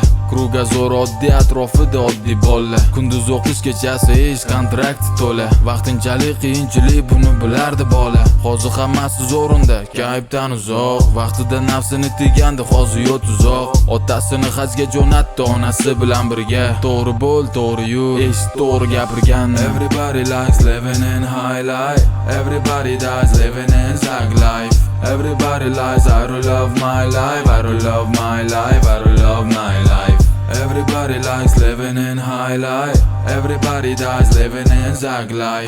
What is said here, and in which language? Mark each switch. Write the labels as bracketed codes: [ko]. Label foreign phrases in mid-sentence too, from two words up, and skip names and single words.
[uz] Krugazor oddiy, atrofida oddiy bola. Kunduz o'qish, kechasi ish, kontrakt to'la. Vaqtinchalik qiyinchilik buni bilardi bola. Hozir hammasi zo'rinda, kayfdan uzoq. Vaqtida nafsini tigandi, hozir yo'q tuzoq. Otasini hajga jo'natdi onasi bilan birga. To'g'ri bo'l, to'g'ri yur, eshit to'g'ri gapirgan. [en] Everybody likes living in high life. Everybody dies living in zag life. Everybody lies, I don't love my life. I don't love my life. I don't love my life. Everybody likes living in high life. Everybody dies living in zag life.